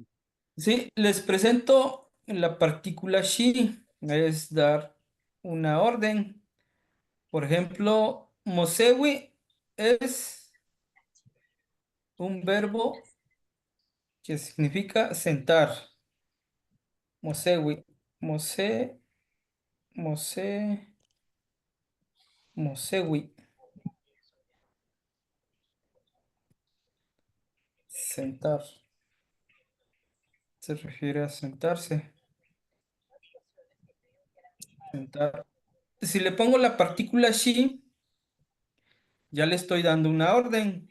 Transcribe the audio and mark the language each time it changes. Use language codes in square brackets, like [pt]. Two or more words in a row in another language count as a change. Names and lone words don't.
[es] sí, les presento la partícula shi, es dar una orden. Por ejemplo, mosewi es un verbo que significa sentar. [nah] Mosewi, mose, mose, mosewi, [es] sentar. Se refiere a sentarse, sentar. Si le pongo la partícula shi, ya le estoy dando una orden.